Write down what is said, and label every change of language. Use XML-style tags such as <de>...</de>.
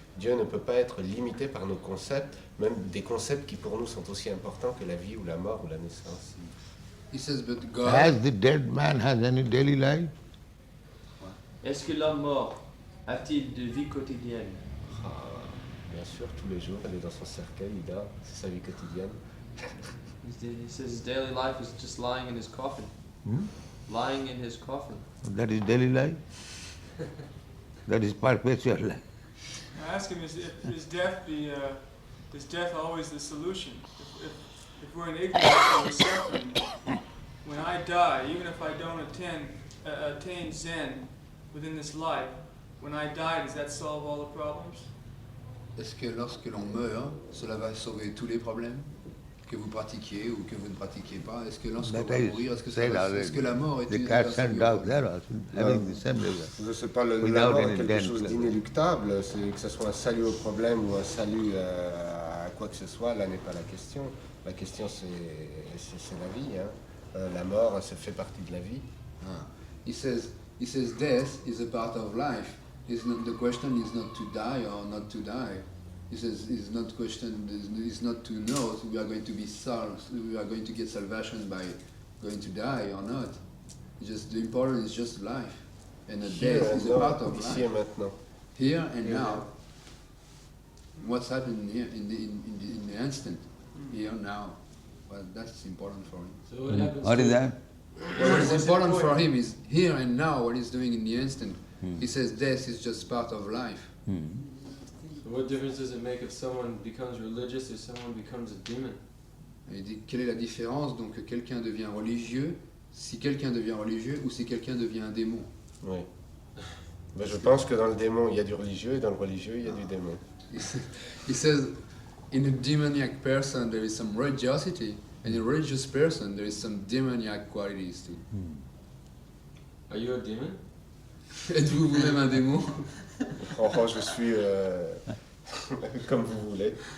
<fr>Dieu ne peut pas être limité par nos concepts, même des concepts qui pour nous sont aussi importants que la vie ou la mort ou la naissance.</fr> <en>He says, but God... Has the dead man has any daily life?</en> <fr>Est-ce que l'homme mort a-t-il de vie quotidienne? Ah, bien sûr, tous les jours, il est dans son cercueil, il dort, c'est sa vie quotidienne.</fr> <en>He says his daily life is just lying in his coffin. Lying in his coffin. That is daily life? That is perpetual life. I ask him, is death always the solution? If we're in ignorance and we're suffering, when I die, even if I don't attain Zen within this life, when I die, does that solve all the problems?</en> <fr>Est-ce que lorsque l'on meurt, cela va sauver tous les problèmes que vous pratiquiez ou que vous ne pratiquiez pas? Est-ce que lorsque vous allez mourir, est-ce que la mort est une Je ne sais pas, la mort est quelque chose d'inéluctable, c'est que ce soit un salut au problème ou un salut à quoi que ce soit, là n'est pas la question. La question c'est la vie, hein. La mort, ça fait partie de la vie.</fr> <en>He says death is a part of life. The question is not to die or not to die. He says it's not to know if we are going to be solved, we are going to get salvation by going to die or not. The important is just life. And the death is a part of life.</en> <fr>Ici et maintenant.</fr> <en>Here and now. What's happening here in the instant. Here now. Well, that's important for him. So what happens? What is that? What is important for him is here and now what he's doing in the instant. He says death is just part of life. So what difference does it make if someone becomes religious or someone becomes a demon?</en> <fr>Il dit quelle est la différence donc que quelqu'un devient religieux, si quelqu'un devient religieux ou si quelqu'un devient un démon. Oui. Ben, je pense que dans le démon il y a du religieux et dans le religieux il y a du démon.</fr> <en>He says in a demoniac person there is some religiosity, and in a religious person there is some demoniac qualities too. Are you a demon?</en> <fr>Êtes-vous vous-même un démon? Oh, je suis comme vous voulez.</fr>